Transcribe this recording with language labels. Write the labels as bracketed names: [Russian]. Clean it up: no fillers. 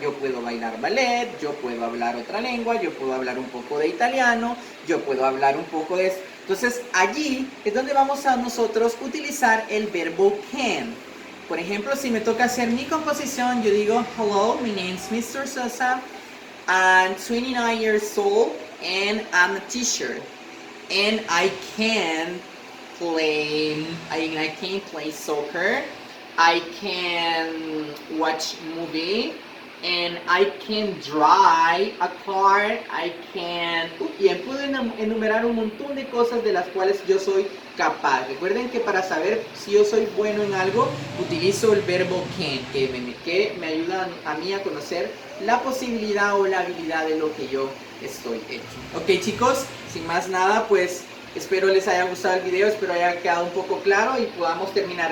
[Spanish] Yo puedo bailar ballet, yo puedo hablar otra lengua, yo puedo hablar un poco de italiano, yo puedo hablar un poco de eso. Entonces, allí es donde vamos a nosotros utilizar el verbo can. Por ejemplo, si me toca hacer mi composición, yo digo, [English] hello, my name is Mr. Sosa, I'm 29 years old, and I'm a teacher. And I can play soccer, I can watch movie, and I can drive a car, I can... [Spanish] Y puedo enumerar un montón de cosas de las cuales yo soy capaz. Recuerden que para saber si yo soy bueno en algo, utilizo el verbo can, que me ayuda a mí a conocer la posibilidad o la habilidad de lo que yo estoy hecho. Ok, chicos, sin más nada, pues espero les haya gustado el video, espero haya quedado un poco claro y podamos terminar.